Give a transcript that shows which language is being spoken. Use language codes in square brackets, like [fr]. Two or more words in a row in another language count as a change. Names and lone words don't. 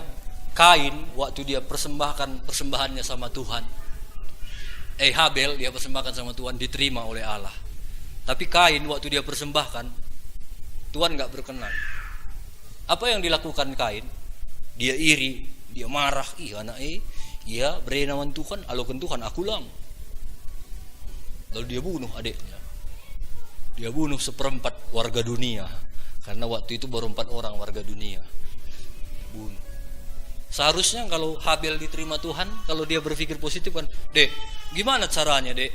[id] Kain waktu dia persembahkan persembahannya sama Tuhan. Habel dia persembahkan sama Tuhan, diterima oleh Allah. Tapi Kain waktu dia persembahkan, Tuhan gak berkenan. Apa yang dilakukan Kain? Dia iri, dia marah. [btx] Iya berenawan Tuhan, alokan Tuhan aku lang. [id] Lalu dia bunuh adiknya. Dia bunuh 1/4 warga dunia. Karena waktu itu baru 4 orang warga dunia. Bunuh. Seharusnya kalau Habel diterima Tuhan, kalau dia berpikir positif kan, Dek, gimana caranya Dek?